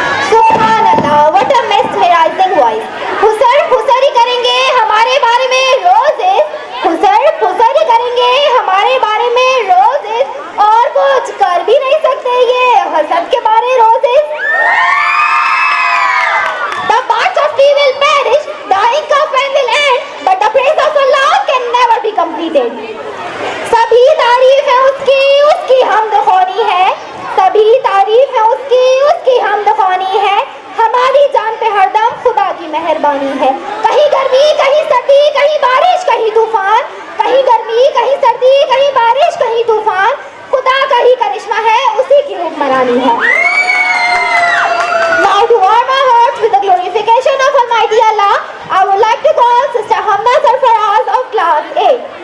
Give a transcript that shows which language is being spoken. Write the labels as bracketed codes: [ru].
[en] सुब्हानअल्लाह, what a mesmerizing voice. [hi] फुसर फुसरी करेंगे हमारे बारे में रोजेस, फुसर फुसरी करेंगे हमारे बारे में रोजेस, और कुछ कर भी नहीं सकते ये हसद के बारे roses. [en] The parts of tea will perish, the ink of pen will end, but the praise of Allah can never be completed. [hi] सभी तारीफ है उसकी, उसकी हमद ख़्वानी है, सभी तारीफ है उसकी, उसकी हमद ख़्वानी है, हमारी जान पे हरदम खुदा की मेहरबानी है। कहीं गर्मी कहीं सर्दी, कहीं बारिश कहीं तूफान, कहीं गर्मी कहीं सर्दी, कहीं बारिश कहीं तूफान, खुदा का ही करिश्मा है, उसी की हुक्मरानी है। [en] Now to warm our hearts with the glorification of Almighty Allah, I would like to call Sister Hamna Sarfaraz of Class 8.